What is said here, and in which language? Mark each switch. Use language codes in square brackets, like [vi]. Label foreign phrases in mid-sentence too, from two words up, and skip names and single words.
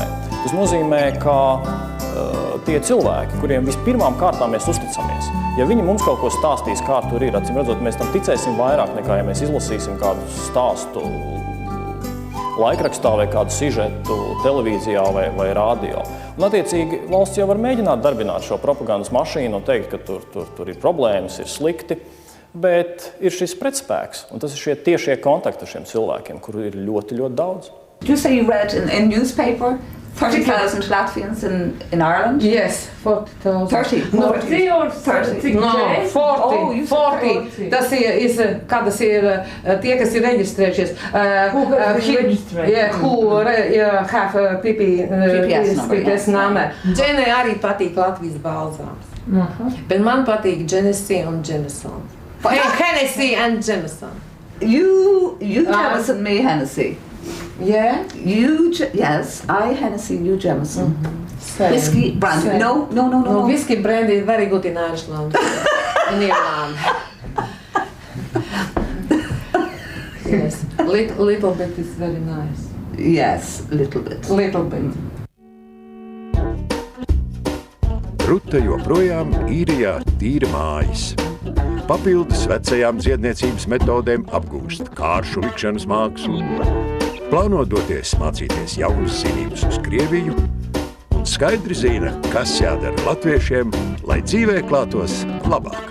[lv] Tas nozīmē, ka tie cilvēki, kuriem vispirmām kārtām mēs uzticamies, ja viņi mums kaut ko stāstīs, kā tur ir, acīm redzot, mēs tam ticēsim vairāk nekā, ja mēs izlasīsim kādu stāstu laikrakstā vai kādu sižetu televīzijā vai radio. Un, attiecīgi, valsts jau var mēģināt darbināt šo propagandas mašīnu un teikt, ka tur ir problēmas, ir slikti, bet ir šis pretspēks, un tas ir šie tiešie kontakti ar šiem cilvēkiem, kuru ir ļoti, ļoti daudz. [en] Did you say you read in newspaper 30,000 Latvians in Ireland? Yes, 40,000. 30? No, 40 or 30? No, 40. Oh, you said 40. [lv] Tas ir, kādas ir tie, kas ir reģistrējušies. [en] Who have registered? Yeah, who have PPS number. [lv] Dženai arī patīk Latvijas balzāms. Bet man patīk Genesee un Jameson. [en] Hennessy and Jameson. You Jameson, me Hennessy. Yeah? Yes, I Hennessy, you Jameson. Whiskey, brandy. Same. No. Whiskey, brandy is very good in Ireland. In Ireland. Yes, little bit is very nice. Yes, little bit. Little bit. [lv] Ruta joprojām Īrijā tīra mājas. Papildus vecajām dziedniecības metodēm apgūst kāršu likšanas mākslu, plāno doties mācīties jaunas zinības uz Krieviju un skaidri zina, kas jādara latviešiem, lai dzīvē klātos labāk.